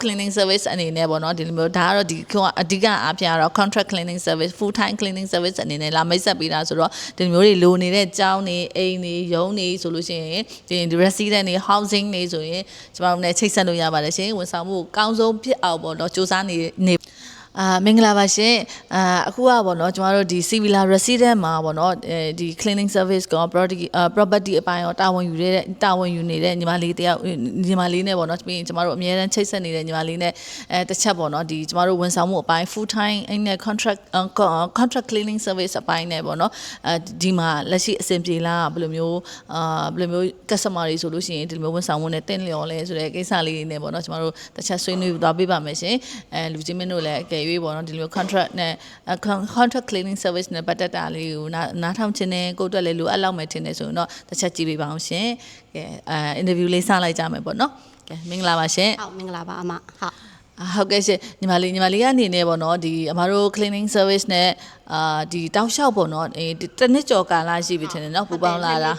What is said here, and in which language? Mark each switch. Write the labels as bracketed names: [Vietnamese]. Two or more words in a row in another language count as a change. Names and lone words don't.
[English] cleaning service [Burmese] အနေနဲ့ပေါ့နော်ဒီလိုမျိုးဒါကတော့ဒီအဓိကအဖြစ်ကတော့ [English] contract cleaning service full time cleaning service [Burmese] အနေနဲ့လာမိတ်ဆက်ပေးတာဆိုတော့ဒီလိုမျိုးတွေလိုနေတဲ့ကျော င်းတွေအိမ်တွေရုံးတွေဆိုလို့ရှိရင်ဒီ resident တွေ housing တွေဆိုရင်ကျွန်တော်တို့လည်းချိတ်ဆက်လို့ရပါတယ်ရှင်ဝန်ဆောင်မှုအကောင်း ဆုံးဖြစ်အောင်ပေါ့နော်စူးစမ်းနေမင်္ဂလာပါရှင်အခုကပေါ့နော်ကျမတို့ဒီ [English] civil resident [Burmese] မှာပေါ့နော်ဒီ [English] cleaning service [Burmese] က property အပိုင်းရောတာဝန်ယူနေတဲ့ညီမလေးတယောက်ညီမလေးနဲ့ပေါ့နော်ပြီးရင်ကျမတို့အများအားချိတ်ဆက်နေတဲ့ညီမလေးနဲ့တစ်ချက်ပေါ့နော်ဒီကျမတို့ဝန်ဆောင်မှုအပိုင်း [English] full time [Burmese] နဲ့ [English] contract cleaning service [Burmese] အပိုင်းနဲ့ပေါ့နော်ဒီမှာလက်ရှိအဆင်ပြေလားဘယ်လိုမျိုး customer တွေဆိုလို့ရှိရင်ဒီလိုမျိုးဝန်ဆောင်မှုနဲ့တင့်လျော်လဲဆိုတဲ့ကိစ္စလေးတွေနဲ့ပေါ့နော်ကျမတို့တစ်ချက်ဆွေးနွေးသွားပေးပါမယ်ရှင်လူကြီးမင်းတို့လည်းရွေးပေါ့နော်ဒီလို contract နဲ့ [English] contract cleaning service [Burmese] နဲ့ပတ်သက်တာလေးကိုနားထောင်ခြင်းနဲ့ကိုယ့်အတွက်လည်းလိုအပ်လောက်မယ်ထင်တယ်ဆိုရင်တော့တစ်ချက်ကြည့်ပေးပါအောင်ရှင်ကဲinterview လေးစလိုက်ကြမယ်ပေါ့နော်ကဲမင်္ဂလာပါရှင် ဟုတ်မင်္ဂလာပါအမ ဟုတ်ကဲ့ရှင်ညီမလေးကနေနေပေါ့နော်ဒီအမတို့ [English] cleaning service [Burmese] နဲ့ဒီတောက်လျှောက်ပေါ့နော်တစ်နှစ်ကျော်ကာလရှိပြီထင်တယ်နော်ပူပေါင်းလာတာ